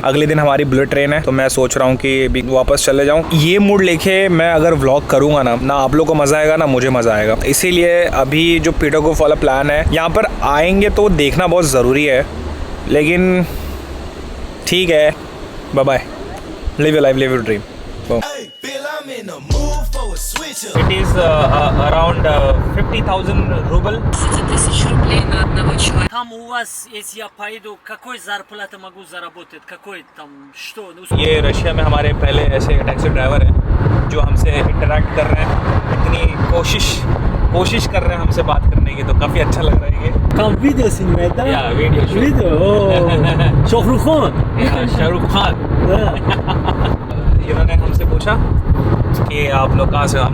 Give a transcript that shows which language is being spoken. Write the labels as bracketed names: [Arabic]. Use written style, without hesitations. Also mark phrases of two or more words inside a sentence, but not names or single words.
[Hindi] अगले दिन हमारी [English] bullet train [Hindi] है, तो मैं सोच रहा हूँ कि वापस चले जाऊँ। ये मूड लेके मैं अगर व्लॉग करूंगा ना आप लोगों को मजा आएगा ना मुझे मजा आएगा। इसीलिए अभी जो पीडोगोव वाला प्लान है, यहाँ पर आएंगे तो देखना बहुत ज़रूरी है। लेकिन ठीक है, [English] bye bye, live your life, live your dream. It is around 50,000 рубль. [Russian] 1000 рублей на одного человека. Там у вас, если я пойду, какой зарплаты могу заработать? Какой там, что? [Hindi] ये रशिया में हमारे पहले ऐसे टैक्सी ड्राइवर हैं जो हमसे इंटरेक्ट कर रहे हैं। इतनी कोशिश कोशिश कर रहे हैं हमसे बात करने की, तो काफ़ी अच्छा लग रहा है ये। Kam video sinmeda? या वीडियो [English] Video. Oh. Shohrukh Khan. [Hindi] शाहरुख खान। इन्होंने हमसे पूछा कि आप लोग कहाँ से हो?